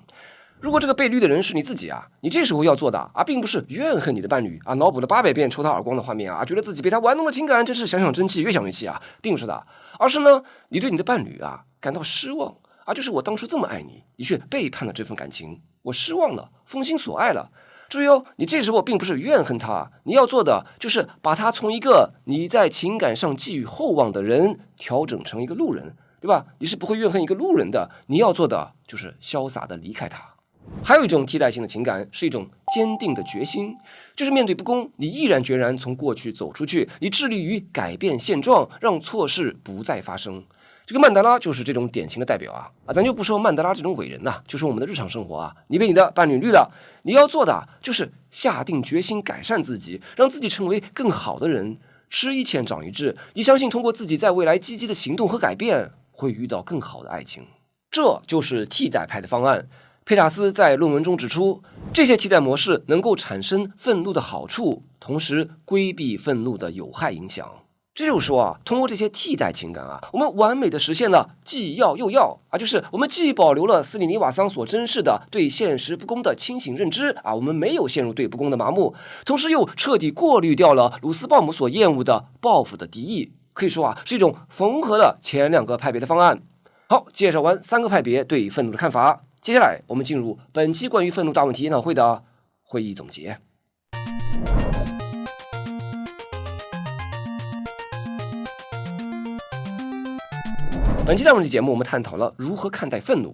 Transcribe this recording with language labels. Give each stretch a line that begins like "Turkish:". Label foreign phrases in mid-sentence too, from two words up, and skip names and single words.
Chinese: 如果這個被綠的人是你自己你這時候要做的並不是怨恨你的伴侶腦補了800遍抽他耳光的畫面覺得自己被他玩弄了情感，真是想想真氣，越想越氣並不是的，而是呢，你对你的伴侶感到失望就是我當初这麼愛你，你卻背叛了這份感情，我失望了，封心所愛了。注意你這時候並不是怨恨他，你要做的就是把他從一個你在情感上寄予厚望的人調整成一個路人，對吧？你是不會怨恨一個路人的，你要做的就是瀟灑的離開他。還有一種替代性的情感是一種堅定的決心，就是面對不公，你毅然決然從過去走出去，你致力於改變現狀，讓錯事不再發生。這個曼德拉就是這種典型的代表咱就不說曼德拉這種偉人就說我們的日常生活你被你的伴侶綠了，你要做的就是下定決心改善自己，讓自己成為更好的人。吃一堑長一智，你相信通過自己在未来積極的行动和改變，會遇到更好的愛情。這就是替代派的方案。佩塔斯在論文中指出，這些替代模式能夠產生憤怒的好處，同時規避憤怒的有害影響。這就是說通過這些替代情感我們完美的實現了既要又要就是我們既保留了斯里尼瓦桑所珍視的對現實不公的清醒認知我們沒有陷入对不公的麻木，同時又徹底過濾掉了魯斯鮑姆所厭惡的報復的敵意。可以說是一種縫合了前兩個派別的方案。好，介紹完3個派別對憤怒的看法，接下來我們進入本期關於憤怒大問題研討會的會議總結。本期大問題節目，我們探討了如何看待憤怒。